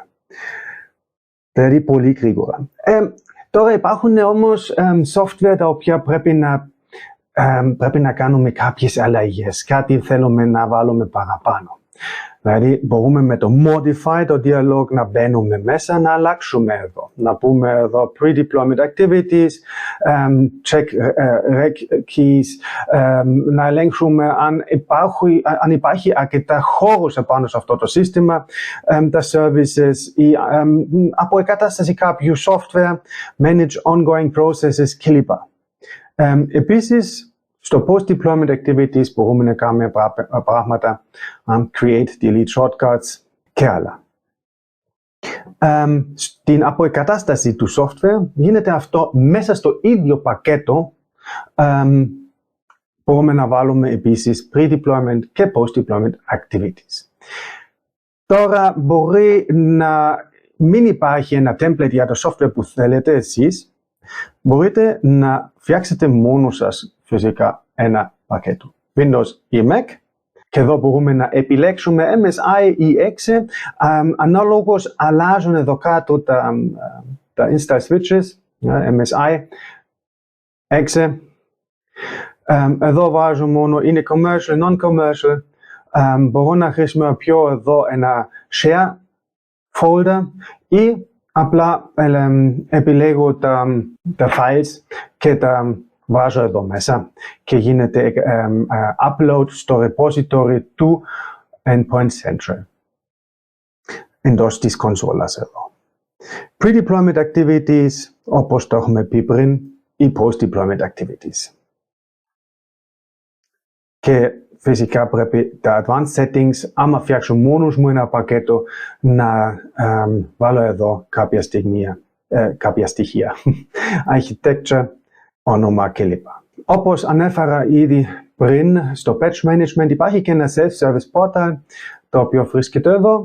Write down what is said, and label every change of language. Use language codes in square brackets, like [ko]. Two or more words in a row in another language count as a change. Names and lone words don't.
[el] Δηλαδή πολύ γρήγορα. Τώρα υπάρχουν όμως software τα οποία πρέπει να κάνουμε κάποιες αλλαγές. Κάτι θέλουμε να βάλουμε παραπάνω. Δηλαδή μπορούμε με το modify το dialog να μπαίνουμε μέσα, να αλλάξουμε εδώ. Να πούμε εδώ [en] pre-deployment activities, check rec keys, [el] να ελέγξουμε αν υπάρχει αρκετά χώρος επάνω σε αυτό το σύστημα, τα services ή από εγκατάσταση κάποιου software, [en] manage ongoing processes [el] κλπ. Επίσης, στο [en] post-deployment activities [el] μπορούμε να κάνουμε πράγματα, [en] create, delete shortcuts [el] και άλλα. Στην αποεκατάσταση του software γίνεται αυτό μέσα στο ίδιο πακέτο. Μπορούμε να βάλουμε επίσης pre-deployment και [en] post-deployment activities. [el] Τώρα μπορεί να μην υπάρχει ένα template για το software που θέλετε εσείς. Μπορείτε να φτιάξετε μόνο σας φυσικά ένα πακέτο. Windows ή Mac. Και εδώ μπορούμε να επιλέξουμε MSI ή Exe. Ανάλογως αλλάζουν εδώ κάτω τα [en] Insta switches. [el] MSI, Exe. Εδώ βάζω μόνο είναι [en] commercial, non-commercial. [el] Μπορώ να χρησιμοποιώ εδώ ένα [en] share folder [el] ή απλά επιλέγω τα files και τα βάζω εδώ μέσα και γίνεται upload στο repository του Endpoint Central εντός της κονσόλας εδώ. [en] Pre-deployment activities, [el] όπως το έχουμε πει πριν, ή [en] post-deployment activities. [el] Και φυσικά πρέπει τα [en] advanced settings, [el] άμα φτιάξω μόνος μου ένα πακέτο, να βάλω εδώ κάποια στοιχεία. Architecture, όνομα κλπ. Όπως ανέφερα ήδη πριν, στο Patch Management υπάρχει και ένα Self-Service Portal, το οποίο βρίσκεται εδώ.